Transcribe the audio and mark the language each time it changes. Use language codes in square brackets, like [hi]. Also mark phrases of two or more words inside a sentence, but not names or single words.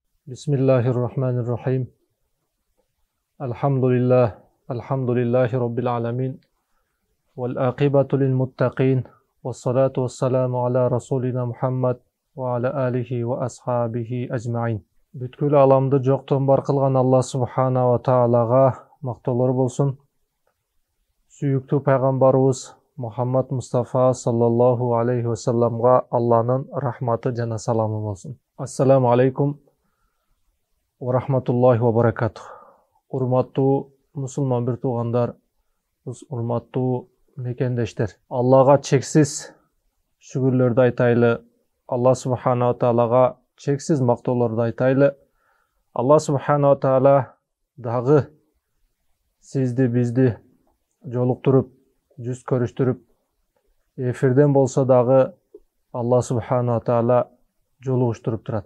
[ar] بسم الله الرحمن الرحيم. الحمد لله رب العالمين. والعاقبة للمتقين. والصلاة والسلام على رسولنا محمد وعلى آله وأصحابه أجمعين. [kk] Бүткүл аламды жоқтан бар қылған Алла [ar] سبحانه وتعالى [kk] мақтаулар болсын. Сүйікті пайғамбарымыз Мұхаммад Мұстафа [ar] صلى الله عليه وسلم [kk] Алланың рахматы жана саламы болсын. [ar] السلام عليكم ورحمة الله وبركاته. [ky] Урматтуу мусулман бир туугандар, урматтуу мекендештер. Аллага чексиз шүгүрлөрдү айтайлы. Алла [ar] سبحانه وتعالى [ky] чексиз мактоолорду айтайлы. Алла [ar] سبحانه وتعالى [ky] дагы сизди бизди жолуктуруп, жүз көрүштүрүп, эфирден болсо дагы Алла [ar] سبحانه وتعالى [ky] жолугуштуруп турат.